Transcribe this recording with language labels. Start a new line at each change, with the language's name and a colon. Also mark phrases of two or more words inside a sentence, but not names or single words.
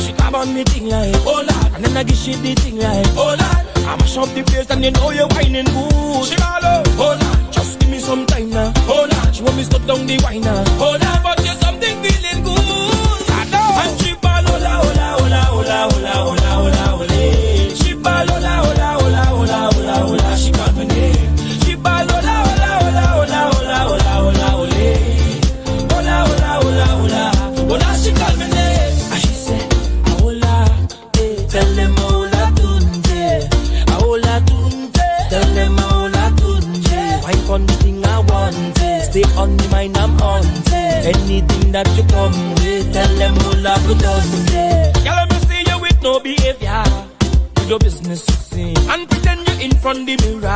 English: She come on me thing like, oh Lord. And then I give she the thing like, oh Lord. I mash up the place and you know you're whining good. She ball out, oh Lord. Just give me some time now, oh Lord. She want me stop down the wine now, oh Lord. But you something feeling good, I know. And she ball,
Spanish: hola, hola, hola, hola, hola, hola, hola, hola.
English: She ball,
Spanish: hola, hola, hola, hola, hola, hola.
English: She call my name. She ball,
Spanish: hola, hola, hola, hola, hola, hola, hola, hola. Hola, hola, hola, hola, hola.
English: She call my name. And she said, hola, tell them hola tunje, hola tunje, tell them hola tunje. Wipe on the thing I want, stay on the mind I'm on. Anything that you come with, tell them hola tunje. Girl, let me see you with no behavior. Do your business to sing and pretend you're in front the mirror.